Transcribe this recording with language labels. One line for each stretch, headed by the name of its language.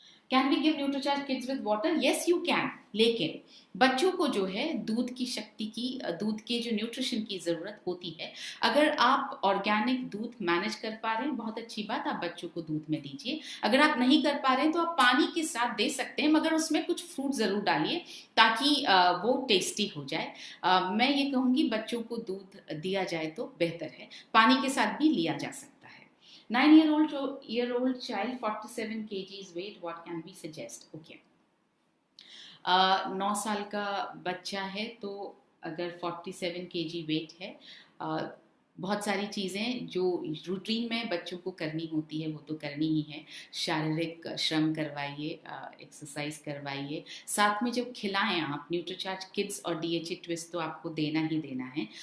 English: Can we give Nutricharge kids with water? Yes you can,
Hindi: लेकिन बच्चों को जो है दूध की शक्ति की, दूध के जो न्यूट्रिशन की ज़रूरत होती है, अगर आप ऑर्गेनिक दूध मैनेज कर पा रहे हैं बहुत अच्छी बात, आप बच्चों को दूध में दीजिए। अगर आप नहीं कर पा रहे हैं तो आप पानी के साथ दे सकते हैं, मगर उसमें कुछ फ्रूट ज़रूर डालिए ताकि वो टेस्टी हो जाए। मैं ये कहूँगी बच्चों को दूध दिया जाए तो बेहतर है, पानी के साथ भी लिया जा सकता है।
English: 9-year-old child 47 kgs weight, what can we suggest? Okay.
Hindi: 9 साल का बच्चा है तो अगर 47 kg वेट है बहुत सारी चीज़ें जो रूटीन में बच्चों को करनी होती है वो तो करनी ही है। शारीरिक श्रम करवाइए, एक्सरसाइज करवाइए, साथ में जब खिलाएं आप न्यूट्रीचार्ज किड्स और DHA ट्विस्ट तो आपको देना ही देना है।